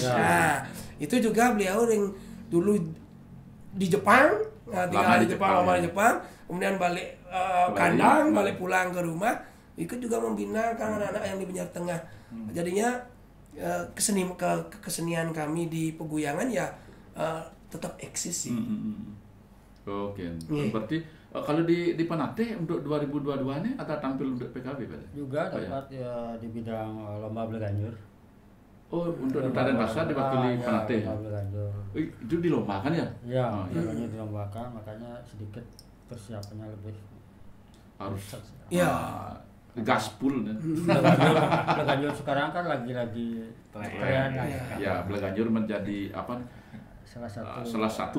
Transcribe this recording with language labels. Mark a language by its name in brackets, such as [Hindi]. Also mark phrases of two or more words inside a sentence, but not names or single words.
[Indonesian] Nah, itu juga beliau yang dulu di Jepang, tinggal di Jepang, lama di Jepang, kemudian balik kandang, balik pulang ke rumah, ikut juga membina anak-anak yang di Banjar Tengah. Jadinya kesenian kami di Peguyangan ya tetap eksis sih. Oke. Iya. Berarti kalau di Penate untuk 2022 ini ada tampil untuk PKB Pak? Juga Oh, ya. dapat ya di bidang lomba Bleganjur. Oh, untuk Duta Denpasar diwakili Penate. Lomba Bleganjur. Itu dilombakan ya? Ya, Oh, iya. makanya dilombakan, makanya sedikit persiapannya lebih Harus Ya. gaspul kan. Bleganjur sekarang kan lagi tren. Ya, Bleganjur menjadi salah satu